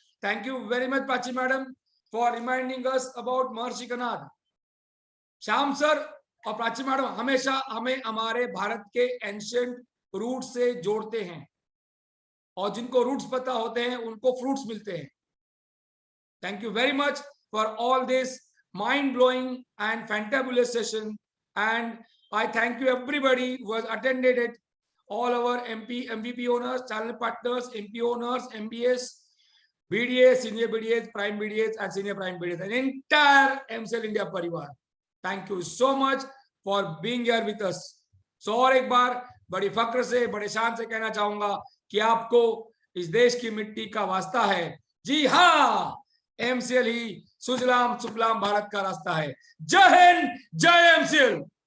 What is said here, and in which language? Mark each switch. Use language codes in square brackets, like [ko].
[en] Thank you very much Prachi madam for reminding us about Maharshi Kanad. [hi] Shyam sir और Prachi madam हमेशा हमें हमारे भारत के एंशिएंट रूट से जोड़ते हैं, और जिनको रूट्स पता होते हैं उनको फ्रूट्स मिलते हैं। [en] Thank you very much for all this mind-blowing and fantabulous session, and I thank you everybody who has attended it, all our MVP owners, channel partners, MP owners, MBS, BDS, senior BDS, prime BDS and senior prime BDS, and entire MCL India परिवार. Thank you so much for being here with us. [hi] So और एक बार बड़ी फक्र से, बड़े शान से कहना चाहूंगा कि आपको इस देश की मिट्टी का वास्ता है। जी हाँ, एमसीएल ही सुजलाम सुफलाम भारत का रास्ता है। जय हिंद, जय एमसीएल।